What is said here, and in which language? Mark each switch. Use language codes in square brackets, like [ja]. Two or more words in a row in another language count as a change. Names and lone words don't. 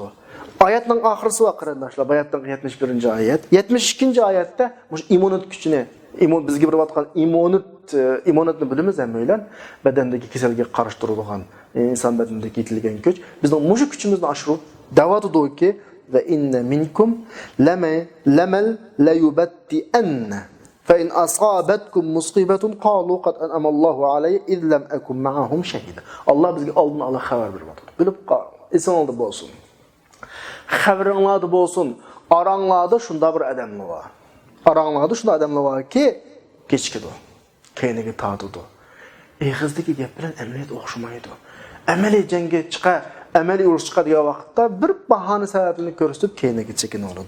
[uz] Oyatning oxirisi va qarindoshlar, oyatning 71-oyat. 72-oyatda bu imonat kuchini, bizga beryotgan imonatni bilamiz hammalar, badandagi kasalga qarshi turadigan, inson badanidagi yetilgan kuch. Bizning mushu kuchimizni oshirib da'vatidiki [ar] وإن منكم لمن ليبطئن فإن أصابتكم مصيبة قال قد أنعم الله علي إذ لم أكن معهم شهيدا. [uz] Alloh bizga oldin ola xabar beryapti. Bilib qol, esiningda bo'lsin. Xabaringlarda bo'lsin. Aranglarda shunda bir odamlar bor. Aranglarda shunda odamlar borki, kechikadi. Keyniga tortadi. Eg'izdagi gap bilan amaliyat o'xshamaydi. Amaliy jangga amaliy urush chiqadigan vaqtda bir bahona sababini ko'rsatib keyniga chekinadi.